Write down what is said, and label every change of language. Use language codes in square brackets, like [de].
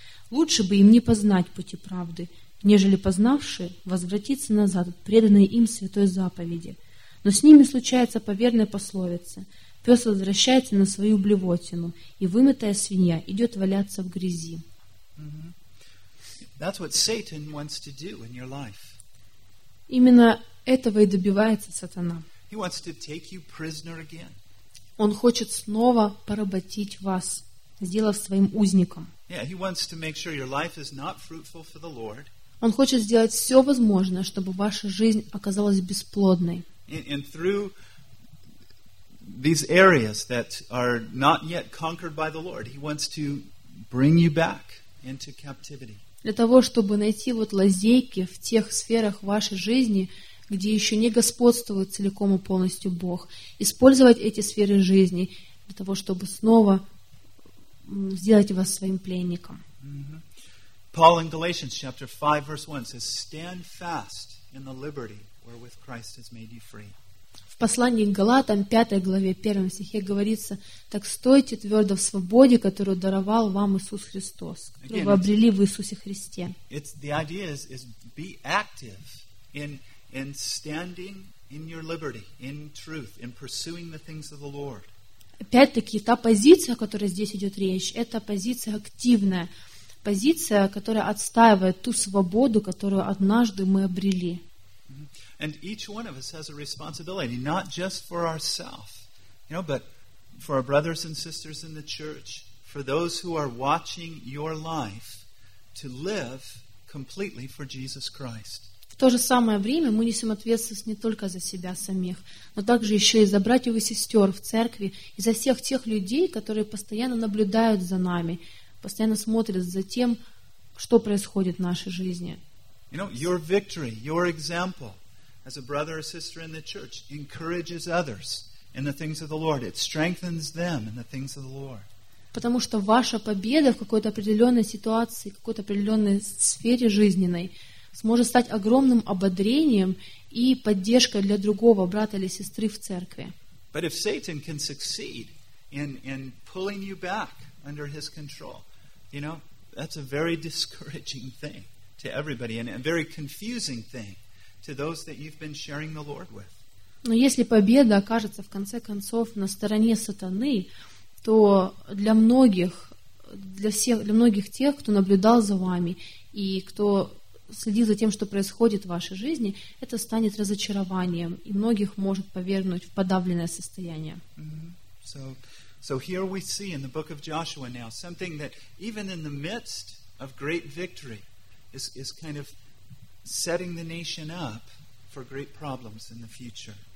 [ru] Лучше бы им не познать пути правды, нежели познавшие возвратиться назад от преданной им святой заповеди. Но с ними случается поверная пословица: пес возвращается на свою блевотину, и вымытая свинья идет валяться в грязи. [en] That's what Satan wants to do in your life. [ru] Именно этого и добивается сатана. [en] He wants to take you prisoner again. [ru] Он хочет снова поработить вас, сделав своим узником. [en] Yeah, he wants to make sure your life is not fruitful for the Lord. [ru] Он хочет сделать все возможное, чтобы ваша жизнь оказалась бесплодной. [en] And through these areas that are not yet conquered by the Lord, he wants to bring you back into captivity. [ru] Для того, чтобы найти вот лазейки в тех сферах вашей жизни, где еще не господствует целиком и полностью Бог, использовать эти сферы жизни для того, чтобы снова сделать вас своим пленником. [en] Paul in Galatians chapter 5 verse 1 says, "Stand fast in the liberty wherewith Christ has made you free." [ru] В послании к Галатам, 5 главе, 1 стихе говорится: «Так стойте твердо в свободе, которую даровал вам Иисус Христос, которую вы обрели в Иисусе Христе». [en] The idea is be active in standing in your liberty, in truth, in pursuing the things of the Lord. [ru] Опять-таки, та позиция, о которой здесь идет речь, это позиция активная, позиция, которая отстаивает ту свободу, которую однажды мы обрели. [en] And each one of us has a responsibility, not just for ourselves, you know, but for our brothers and sisters in the church, for those who are watching your life, to live completely for Jesus Christ. [ru] В то же самое время мы несем ответственность не только за себя самих, но также еще и за братьев и сестер в церкви, и за всех тех людей, которые постоянно наблюдают за нами, постоянно смотрят за тем, что происходит в нашей жизни. [en] You know, your victory, your example as a brother or sister in the church encourages others in the things of the Lord. It strengthens them in the things of the Lord. [ru] Потому что ваша победа в какой-то определенной ситуации, в какой-то определенной сфере жизненной сможет стать огромным ободрением и поддержкой для другого брата или сестры в церкви. [en] But if Satan can succeed in pulling you back under his control, you know, that's a very discouraging thing to everybody and a very confusing thing to those that you've been sharing the Lord with. [ru] Но если победа окажется в конце концов на стороне сатаны, то для многих тех, кто наблюдал за вами и кто следил за тем, что происходит в вашей жизни, это станет разочарованием и многих может повергнуть в подавленное состояние. [en] So here we see in the book of Joshua now something that even in the midst of great victory is kind of setting the nation up for great problems in the future.